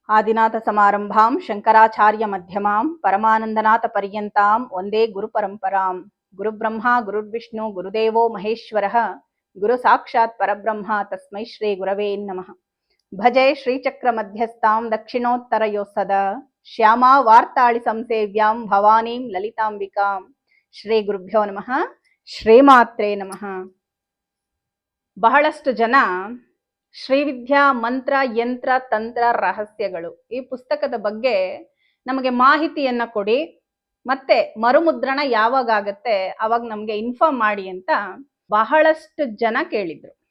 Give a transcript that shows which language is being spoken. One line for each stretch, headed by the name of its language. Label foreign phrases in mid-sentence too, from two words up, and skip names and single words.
Sanskrit: ಆದಿನಾಥಸಮಾರಂಭಾಂ ಶಂಕರಾಚಾರ್ಯಮಧ್ಯಮಾಂ ಪರಮಾನಂದನಾಥಪರ್ಯಂತಾಂ ವಂದೇ ಗುರುಪರಂಪರಾಂ. ಗುರುಬ್ರಹ್ಮ ಗುರುರ್ವಿಷ್ಣು ಗುರುದೇವೋ ಮಹೇಶ್ವರಃ ಗುರು ಸಾಕ್ಷಾತ್ ಪರಬ್ರಹ್ಮ ತಸ್ಮೈ ಶ್ರೀ ಗುರವೇ ನಮಃ. ಭಜೆ ಶ್ರೀಚಕ್ರಮಧ್ಯಸ್ಥಾಂ ದಕ್ಷಿಣೋತ್ತರಯೋಸ್ಸದ ಶ್ಯಾಮಾ ವಾರ್ತಾಳಿ ಸಂಸೇವ್ಯಾಂ ಭವಾನೀಂ ಲಲಿತಾಂಬಿಕಾಂ. ಶ್ರೀ ಗುರುಭ್ಯೋ ನಮಃ. ಶ್ರೀಮಾತ್ರೇ ನಮಃ.
Kannada: ಬಹಳಷ್ಟು ಜನ ಶ್ರೀವಿದ್ಯಾ ಮಂತ್ರ ಯಂತ್ರ ತಂತ್ರ ರಹಸ್ಯಗಳು ಈ ಪುಸ್ತಕದ ಬಗ್ಗೆ ನಮಗೆ ಮಾಹಿತಿಯನ್ನ ಕೊಡಿ, ಮತ್ತೆ ಮರುಮುದ್ರಣ ಯಾವಾಗ ಆಗತ್ತೆ ಅವಾಗ ನಮ್ಗೆ ಇನ್ಫಾರ್ಮ್ ಮಾಡಿ ಅಂತ ಬಹಳಷ್ಟು ಜನ ಕೇಳಿದ್ರು.